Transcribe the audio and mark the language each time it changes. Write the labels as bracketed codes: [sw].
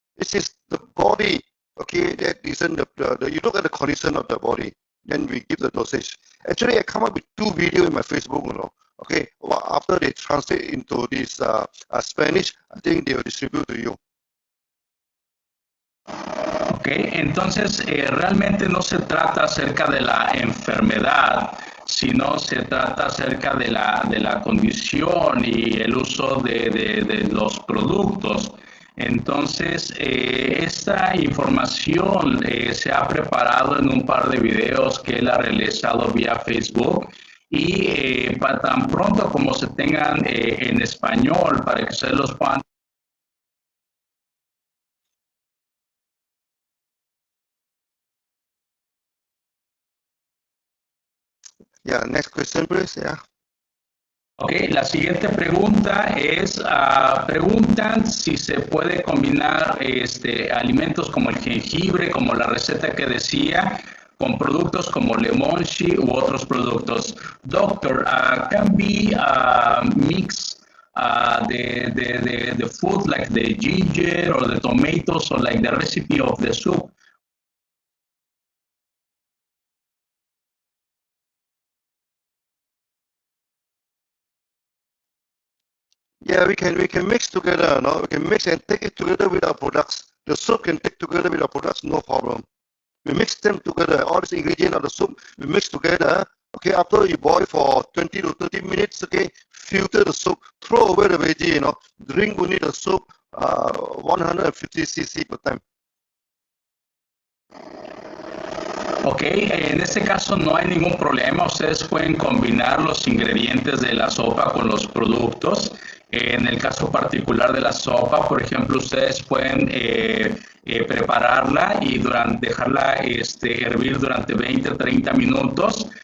[en] It is the body, okay, that isn't you look at the condition of the body, then we give the dosage. Actually, I come up with 2 videos in my Facebook, okay. Well, after they translate into this Spanish, I think they will distribute to you. [es] Ok, entonces realmente no se trata acerca de la enfermedad, sino se trata acerca de la condición y el uso de los productos. Entonces, esta información se ha preparado en un par de videos que él ha realizado vía Facebook y para tan pronto como se tengan en español para que ustedes los puedan. [en] Yeah, next question, please. Yeah. [es] Ok, la siguiente pregunta es, preguntan si se puede combinar alimentos como el jengibre, como la receta que decía, con productos como lemonchi u otros productos. [en] Doctor, can be mix the food like the ginger or the tomatoes or like the recipe of the soup. Yeah, we can mix together, no? We can mix and take it together with our products. The soup can take together with our products, no problem. We mix them together. All these ingredients of the soup, we mix together. Okay, after you boil for 20 to 30 minutes, okay, filter the soup, throw away the veggie, drink only the soup, 150 cc per time. [es] Ok, en este caso no hay ningún problema, ustedes pueden combinar los ingredientes de la sopa con los productos. En el caso particular de la sopa, por ejemplo, ustedes pueden prepararla y dejarla hervir durante 20-30 minutos.